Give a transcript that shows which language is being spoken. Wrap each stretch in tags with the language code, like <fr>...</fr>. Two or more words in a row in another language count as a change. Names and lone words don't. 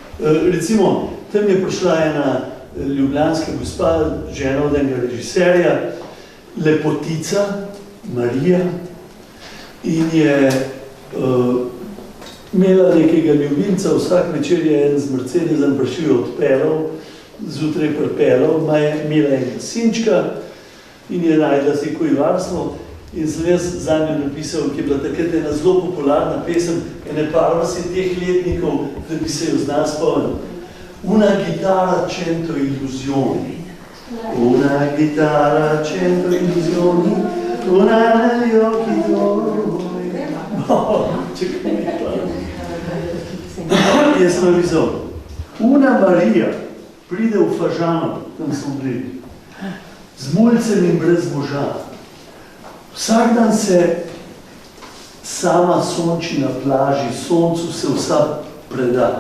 <sl>Recimo, tam je prišla ena ljubljanska gospa, žena od enega režiserja, lepotica, Marija, in je imela nekega ljubimca, vsak večer je en z Mercedesom prišel odpeljal, zjutraj pripeljal, imela enega sinčka in je najdla si koji varstvo. In sem jaz za njo napisal, ki je bila takrat ena zelo popularna pesem, ene parvasi teh letnikov, da bi se jo znal spomnil.</sl> <it>Una gitara cento illusioni, una gitara cento illusioni, una negli occhi tuoi.</it> <sl>Čekaj mi pa. Jaz sem napisal, una Marija pride v Fažano, tam smo bili, z mulcem in brez moža. Vsak dan se sama sonči na plaži, soncu se vsa preda.</sl>